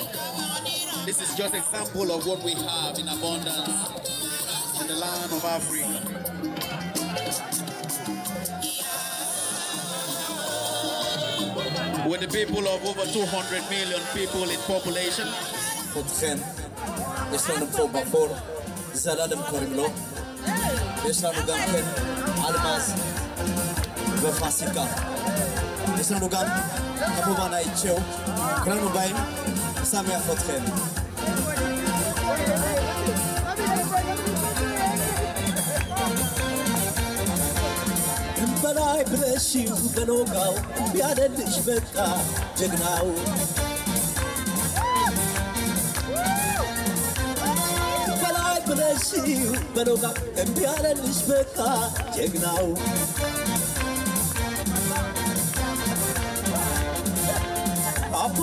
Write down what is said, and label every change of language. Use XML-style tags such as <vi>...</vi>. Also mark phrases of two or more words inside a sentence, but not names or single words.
<en>This is just an example of what we have in abundance in the land of Africa. with the people of over 200 million people in population.</en> <he>חותכן, יש לנו פה בחור, זללם קוראים לו, יש לנו גם כן אלמז ופסיקה, יש לנו גם כמובן האיצ'ו, כולנו באים, שמח חותכן.</he> <am>በላይ ብለሽው በሎጋው ቢያደልሽ በቃ ጀግናው በላይ ብለሽው በሎጋው ቢያደልሽ በቃ ጀግናው አባ</am>